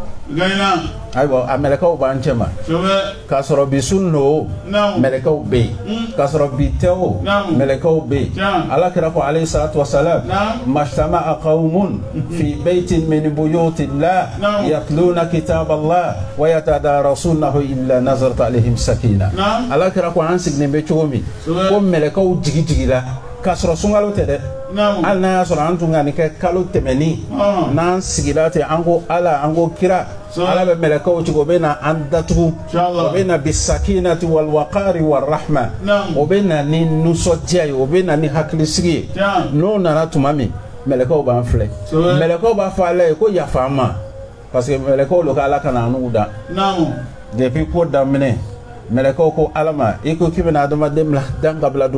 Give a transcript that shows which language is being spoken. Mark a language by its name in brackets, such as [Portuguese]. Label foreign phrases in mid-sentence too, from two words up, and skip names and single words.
[Bambara] ayiwa a mɛlɛkaw b'an cɛ ma k'a sɔrɔ bi sun no mɛlɛkaw bɛ yen k'a sɔrɔ bi tɛ o mɛlɛkaw bɛ yen ala kira ko [Arabic] عليه الصلاة والسلام ما اجتمع قوم في بيت من بيوت الله يتلون كتاب الله ويتدارسونه إلا نزلت عليهم سكينة [Bambara] ala kira ko an sigilen bɛ cogo min ko mɛlɛkaw jigira k'a sɔrɔ sunkalo tɛ dɛ hali n'a y'a sɔrɔ an tun ka nin kɛ kalo tɛmɛni n'an sigira ten an ko ala an ko kira ala bɛ mɛlɛkaw cogo o bɛ na an datugu o bɛ na [Arabic] بالسكينة والوقار والرحمة [Bambara] o bɛ na ni nisɔndiya ye o bɛ na ni hakilisigi ye n'o nana tuma min mɛlɛkaw b'an filɛ mɛlɛkaw b'a fɔ ala ye ko yafa an ma [French] parce que [Bambara] mɛlɛkaw lo ka ala kana an n'u da depuis ko daminɛ mɛlɛkaw ko ala ma i ko k'i bɛna adamaden bila dan ka bila